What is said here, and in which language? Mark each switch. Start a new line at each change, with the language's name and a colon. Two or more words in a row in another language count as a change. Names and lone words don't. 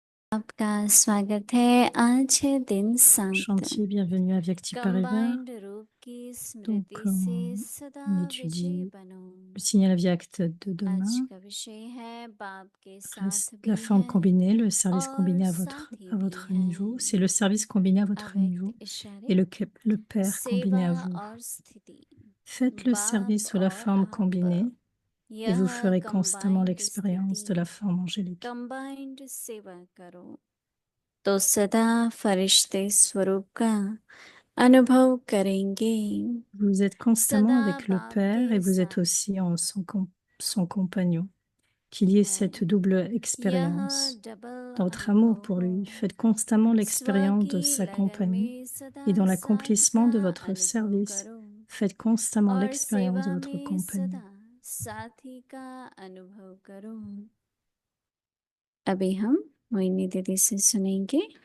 Hindi: आपका स्वागत है। आज है दिन 7।
French: Chantier, bienvenue à Vyakti Paribas.
Hindi: कंबाइंड रूप की
French: Donc,
Hindi: स्मृति से सदा
French: on
Hindi: विजय
French: étudie
Hindi: बनो।
French: le signal Vyakt de
Hindi: आज
French: demain,
Hindi: का विषय है बाप के साथ
French: la
Hindi: भी
French: forme
Hindi: है
French: combinée, le service
Hindi: और
French: combiné à
Hindi: साथी
French: à
Hindi: भी
French: votre
Hindi: है।
French: niveau. C'est le service combiné à votre niveau
Hindi: अव्यक्त इशारे
French: et le Père combiné
Hindi: सेवा
French: à vous.
Hindi: और स्थिति।
French: Faites le
Hindi: बाप
French: service sous la
Hindi: और
French: forme
Hindi: आप,
French: combinée et vous
Hindi: यह
French: ferez constamment
Hindi: कंबाइंड
French: l'expérience de
Hindi: स्थिति
French: la forme angélique.
Hindi: कंबाइंड सेवा करो तो सदा फरिश्ते स्वरूप का अनुभव करेंगे।
French: Vous êtes constamment
Hindi: सदा
French: avec le
Hindi: बाप के
French: Père et vous êtes
Hindi: साथ
French: aussi en son compagnon. Qu'il y ait
Hindi: है।
French: cette double
Hindi: यह
French: expérience.
Hindi: डबल
French: Dans votre
Hindi: अनुभव
French: amour pour
Hindi: हो,
French: lui, faites constamment
Hindi: स्व
French: l'expérience de
Hindi: की
French: sa
Hindi: लगन
French: compagnie
Hindi: में सदा
French: et dans
Hindi: साथ
French: l'accomplissement
Hindi: का
French: de votre
Hindi: अनुभव
French: service,
Hindi: करो
French: faites constamment
Hindi: और
French: l'expérience de
Hindi: सेवा
French: votre
Hindi: में
French: compagnie.
Hindi: सदा साथी का अनुभव करो। अभी हम मोहिनी दीदी से सुनेंगे।